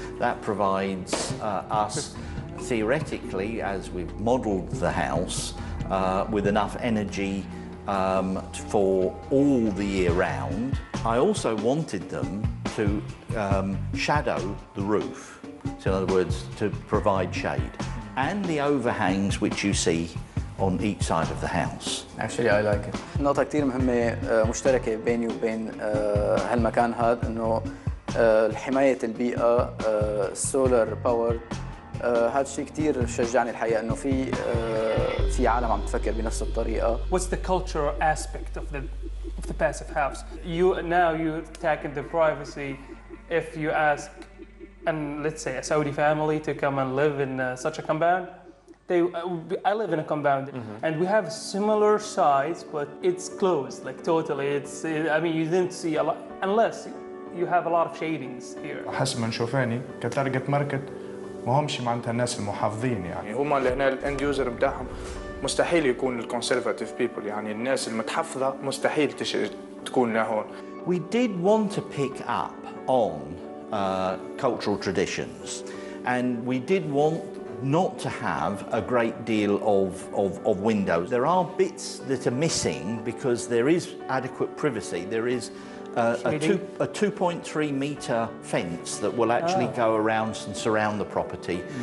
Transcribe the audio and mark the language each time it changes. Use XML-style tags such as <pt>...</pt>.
<en>That provides us, theoretically, as we've modelled the house, with enough energy for all the year round. I also wanted them to shadow the roof, so in other words, to provide shade, and the overhangs which you see on each side of the house. Actually, I like it.</en> <ar>نقطة كتير مهمة مشتركة بيني وبين هالمكان هذا، إنه حماية البيئة، السولار باور، هذا الشيء كتير شجعني الحقيقة، إنه في عالم عم تفكر بنفس الطريقة.</ar> <en>what's the cultural aspect of the passive house? You tackle the privacy. If you ask, and let's say a Saudi family to come and live in such a compound, I live in a compound, and we have a similar size, but it's closed, like totally. I mean, you didn't see a lot unless you have a lot of shadings here.</en> <ar>حسب ما نشوفاني كتارجت ماركت ما همش معناتها الناس المحافظين، يعني هما اللي هنا الاند يوزر بتاعهم مستحيل يكون الكونسرفاتيف بيبل، يعني الناس المتحفظة مستحيل تكون لهون.</ar> <en>We did want to pick up on cultural traditions, and we did want not to have a great deal of windows. There are bits that are missing because there is adequate privacy. There is a 2.3 metre fence that will actually go around and surround the property.</en>